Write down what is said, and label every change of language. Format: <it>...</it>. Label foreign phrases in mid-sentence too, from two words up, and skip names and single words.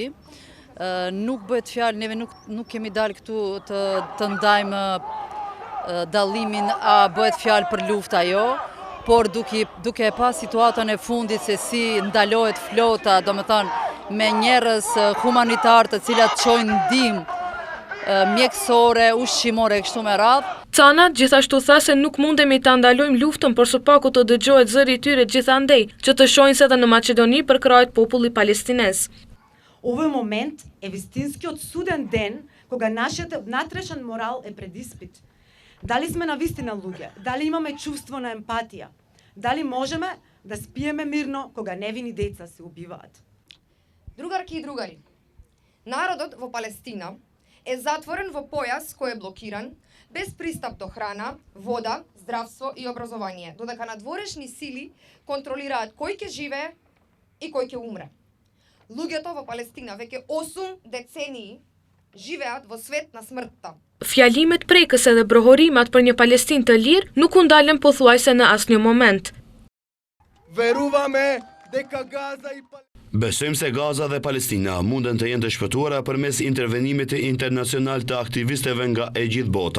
<sq>Nuk bëhet fjalë, neve nuk kemi dalë këtu të ndajmë dallimin a bëhet fjalë për lufta jo, por duke e pas situatën e fundit se si ndalohet flota, me njerëz humanitar të cilat çojnë ndihmë mjekësore, ushqimore, kështu me radhë. Canat gjithashtu tha se nuk mundemi ta ndalojmë luftën, por së paku të dëgjohet zëri i tyre gjithandej, që të shohin se edhe në Maqedoni përkrahet populli palestinez.</sq> <mk>Овој момент е вистинскиот суден ден кога нашиот внатрешен морал е пред испит. Дали сме навистина луѓе? Дали имаме чувство на емпатија? Дали можеме да спиеме мирно кога невини деца се убиваат? Другарки и другари, народот во Палестина е затворен во појас кој е блокиран, без пристап до храна, вода, здравство и образование, додека надворешни сили контролираат кој ќе живее и кој ќе умре. Луѓето во Палестина веќе 8 децении живеат во свет на смртта.</mk> <sq>Fjalimet prekëse dhe brohorimat për një Palestinë të lirë nuk u ndalën pothuajse në asnjë moment. Besojmë se Gaza dhe Palestina munden të jenë të shpëtuara përmes intervenimit internacional të aktivistëve nga e gjithë bota.</sq>